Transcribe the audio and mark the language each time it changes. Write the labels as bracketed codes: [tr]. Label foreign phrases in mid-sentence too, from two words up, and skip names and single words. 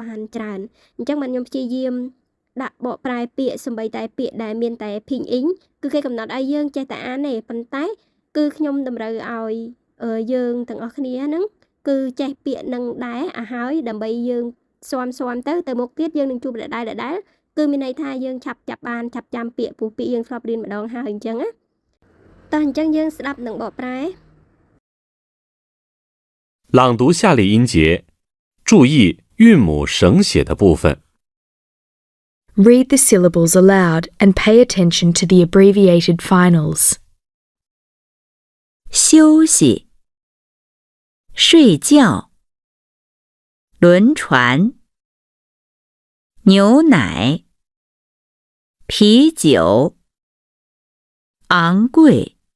[km] បានច្រើនអញ្ចឹងបានខ្ញុំព្យាយាមដាក់បកប្រែពាក្យសំបីតែពាក្យដែលមានតែភីងអ៊ីងគឺគេកំណត់ឲ្យយើងចេះតែអានទេប៉ុន្តែគឺខ្ញុំតម្រូវឲ្យយើងទាំងអស់គ្នាហ្នឹងគឺចេះពាក្យនឹងដែរឲ្យហើយដើម្បីយើងស៊ាំទៅមុខទៀតយើងនឹងជួបដដែលគឺមានន័យថាយើងឆាប់ចាប់បានឆាប់ចាំពាក្យពួកពាក្យយើងធ្លាប់រៀនម្ដងហើយអញ្ចឹងណាតោះអញ្ចឹងយើងស្ដាប់នឹងបកប្រែ [zh] 朗读下列音节，注意韵母省写的部分。 [en] Read the syllables aloud and pay attention to the abbreviated finals. [zh] 休息，睡觉，轮船，牛奶，啤酒，昂贵，